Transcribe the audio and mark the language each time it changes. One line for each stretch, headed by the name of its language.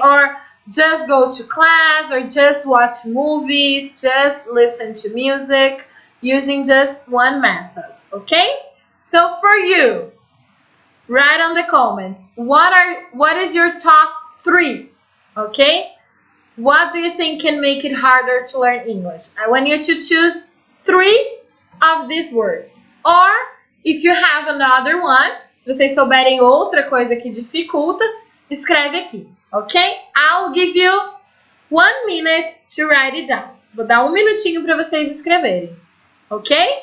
English: Or just go to class, or just watch movies, just listen to music, using just one method, okay? So for you, write on the comments, what is your top 3, okay? What do you think can make it harder to learn English? I want you to choose 3 of these words. Or, if you have another one,
Portuguese: se vocês souberem outra coisa que dificulta, escreve aqui, ok?
English: I'll give you 1 minute to write it down.
Portuguese: Vou dar 1 minutinho para vocês escreverem, ok?